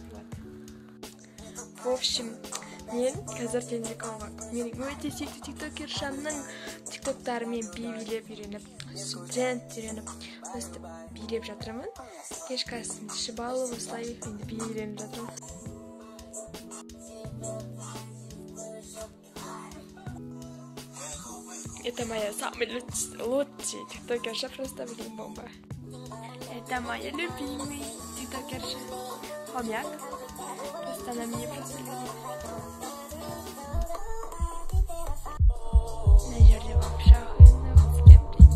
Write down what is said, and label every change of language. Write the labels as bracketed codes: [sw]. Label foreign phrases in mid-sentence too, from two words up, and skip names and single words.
[ru] В общем, [kk] мен қазір телефонға менің өте сүйікті тиктокершамның тиктоктарымен билеп үйреніп, студент үйреніп, өстіп билеп жатырмын. Кешкі асын ішіп алып, осылай енді биленіп жатырмын. [ru] Это моя самая лучшая тиктокерша, просто блин бомба. Это моя любимая тиктокерша. Хомяк. Просто она меня просто любит. Наверное, вообще охуенно с кем-то.